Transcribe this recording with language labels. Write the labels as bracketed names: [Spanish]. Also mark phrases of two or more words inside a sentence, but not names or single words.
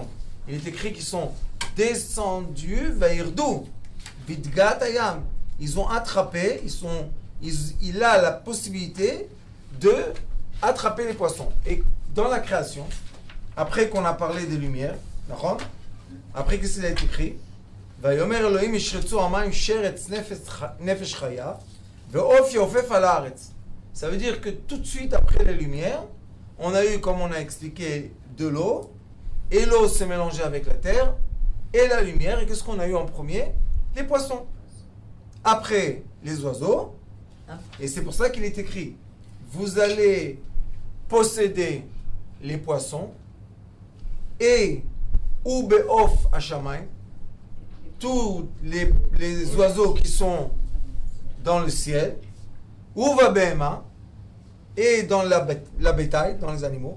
[French] Il est écrit qu'ils sont descendus vers d'où? [Hebrew] בדגת הים. [French] Ils ont attrapé, il a la possibilité de attraper les poissons. Et dans la création, après qu'on a parlé des lumières, après que cela est écrit, [Hebrew] ויאמר אלהים ישרצו המים שרץ נפש חיה ועוף יעופף על הארץ. [French] Ça veut dire que tout de suite après les lumières, on a eu, comme on a expliqué, de l'eau, et l'eau s'est mélangée avec la terre, et la lumière, et qu'est-ce qu'on a eu en premier? Les poissons. Après, les oiseaux, et c'est pour ça qu'il est écrit, vous allez posséder les poissons, et ou [Hebrew] בעוף השמים, [French] tous les oiseaux qui sont dans le ciel, ou [Hebrew] ובהמה, [French] et dans la bétail, dans les animaux.